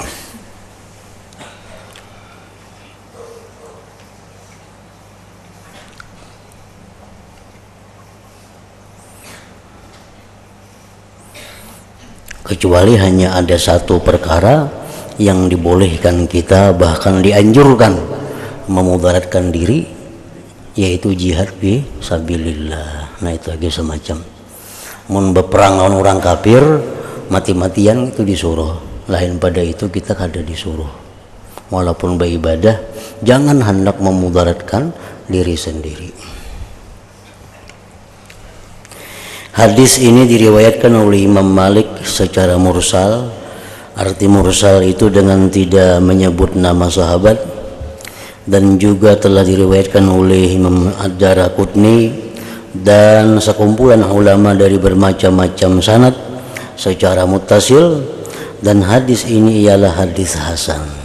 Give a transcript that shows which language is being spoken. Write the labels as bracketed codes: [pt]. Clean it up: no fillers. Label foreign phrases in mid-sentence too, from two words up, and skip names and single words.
[id] Kecuali hanya ada satu perkara yang dibolehkan kita, bahkan dianjurkan memudaratkan diri, yaitu [ar] جهاد في سبيل الله. [bjn] Nah itu lagi semacam mun beperang lawan orang kafir mati-matian itu disuruh, lain pada itu kita kada disuruh. [id] Walaupun beribadah jangan hendak memudaratkan diri sendiri. Hadis ini diriwayatkan oleh Imam Malik secara mursal. Arti mursal itu dengan tidak menyebut nama sahabat, dan juga telah diriwayatkan oleh Imam Ad-Daraqutni dan sekumpulan ulama dari bermacam-macam sanad secara muttasil, dan hadis ini ialah hadis hasan.